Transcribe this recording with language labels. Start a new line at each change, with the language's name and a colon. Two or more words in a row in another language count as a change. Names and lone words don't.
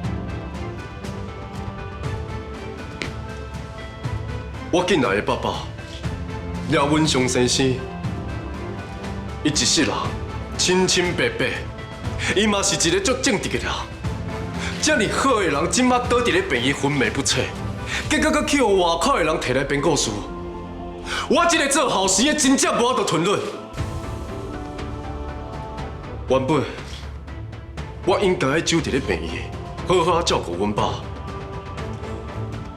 Min Nan Chinese: 我进来的爸爸，廖文雄先生，伊一世人清清白白，伊嘛是一个足正直的人。这么好的人，今麦倒伫咧被伊昏迷不彻，结果搁去互外口的人摕来编故事。我这个做后事的真正无法度吞忍。原本我应该守伫咧病院，好好照顾阮爸。